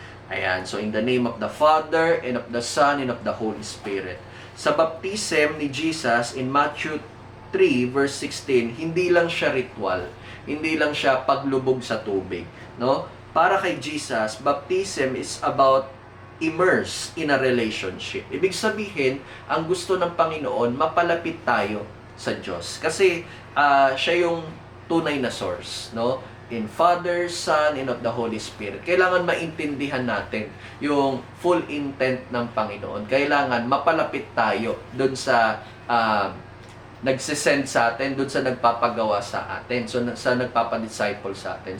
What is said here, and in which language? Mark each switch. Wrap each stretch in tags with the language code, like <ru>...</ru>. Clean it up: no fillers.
<en>Ayan, so in the name of the Father, and of the Son, and of the Holy Spirit.</en> <tl>Sa baptism ni Jesus in Matthew 3 verse 16, hindi lang siya ritual, hindi lang siya paglubog sa tubig, no?</tl> <en>Para kay Jesus, baptism is about immerse in a relationship.</en> <tl>Ibig sabihin, ang gusto ng Panginoon, mapalapit tayo sa Diyos. Kasi siya yung tunay na source, no?</tl> <en>In Father, Son, and of the Holy Spirit.</en> <tl>Kailangan maintindihan natin yung full intent ng Panginoon. Kailangan mapalapit tayo doon sa nagsisend sa atin, doon sa nagpapagawa sa atin, so sa nagpapadisciple sa atin.</tl>